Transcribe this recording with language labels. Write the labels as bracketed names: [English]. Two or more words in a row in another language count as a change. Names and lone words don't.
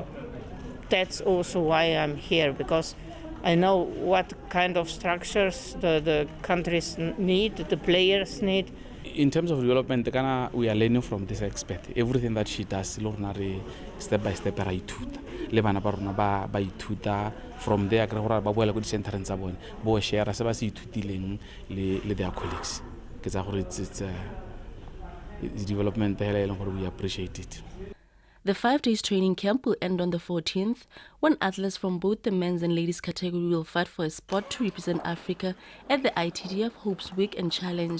[English] That's also why I'm here, because I know what kind of structures the countries need, the players need. In terms of development, we are learning from this expert. Everything that she does, step by step, from there, [Tswana] ba share se ba se ithutileng le [English] their colleagues. It's development we appreciate it. The 5 days training camp will end on the 14th, when athletes from both the men's and ladies category will fight for a spot to represent Africa at the ITTF Hopes Week and Challenge.